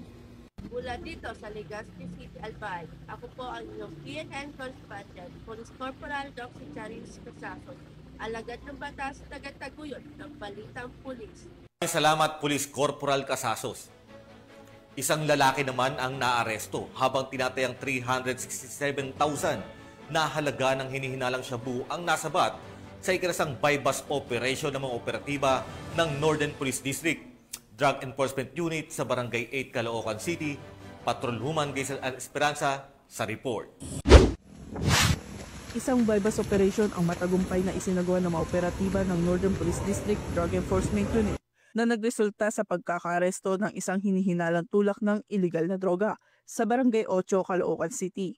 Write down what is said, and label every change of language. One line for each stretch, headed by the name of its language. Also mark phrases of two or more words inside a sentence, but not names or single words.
Filipino: Mula dito sa Legazpi City, Albay, ako po ang inyong PNN correspondent, Police Corporal Doxy Charis Casasos, alagad ng batas, tagataguyod ng Balitang Pulis. Salamat, Police Corporal Casasos. Isang lalaki naman ang naaresto habang tinatayang 367,000 na halaga ng hinihinalang shabu ang nasabat sa ikinasang buy-bust operation ng mga operatiba ng Northern Police District, Drug Enforcement Unit sa Barangay 8, Caloocan City. Patrolwoman Gaisel Esperanza sa report. Isang buy-bust operation ang matagumpay na isinagawa ng mga operatiba ng Northern Police District Drug Enforcement Unit na nagresulta sa pagkakaresto ng isang hinihinalang tulak ng iligal na droga sa Barangay 8, Caloocan City.